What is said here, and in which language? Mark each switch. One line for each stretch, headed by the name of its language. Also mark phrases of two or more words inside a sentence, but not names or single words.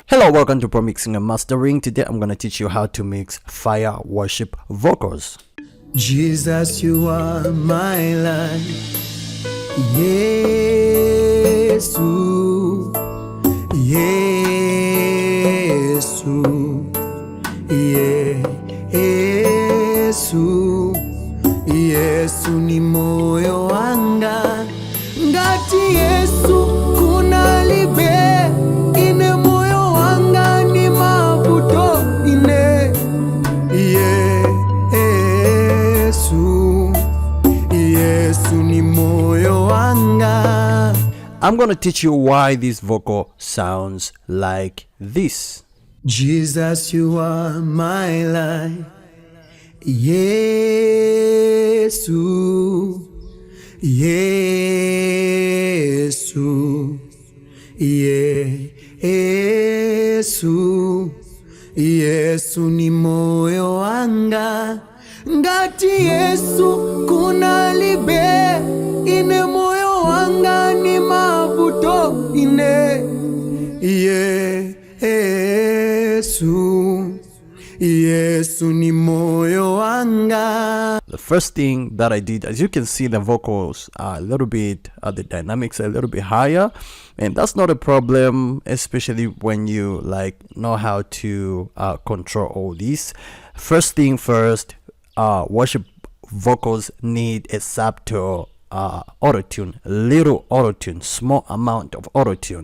English: Welcome to Pro Mixing and Mastering. Today I'm gonna teach you how to mix fire worship vocals. Jesus, you are my life.
Tumbuka: Yesu, Yesu, Yesu, Yesu ni moyo wanga. Ngati Yesu kuna libe ine moyo wanga ni mabuto ine. Yesu, Yesu ni moyo wanga.
English: I'm gonna teach you why this vocal sounds like this. Jesus, you are my life.
Tumbuka: Yesu, Yesu, Yesu, Yesu ni moyo wanga. Ngati Yesu kuna libe ine moyo wanga ni mabuto ine. Yesu, Yesu ni moyo wanga.
English: The first thing that I did, as you can see, the vocals are a little bit, the dynamics are a little bit higher, and that's not a problem, especially when you know how to control all these. First thing first, worship vocals need a subtle auto-tune, little auto-tune, small amount of auto-tune.